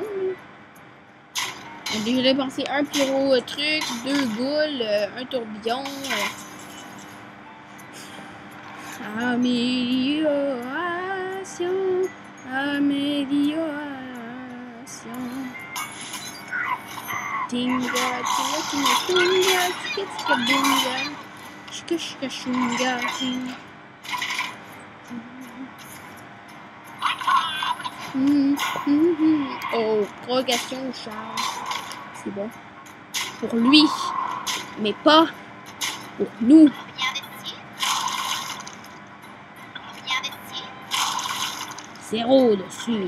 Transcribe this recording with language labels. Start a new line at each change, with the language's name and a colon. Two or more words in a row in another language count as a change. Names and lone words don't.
French: On a déjà dépensé un pyro truc, 2 boules, un tourbillon. Amélioration, amélioration. Tinga, tinga, tinga, tunga, tika, tika, bunga. Chika, chika, chunga, tinga. Oh, progression au charge. C'est bon. Pour lui, mais pas pour nous. Zéro dessus.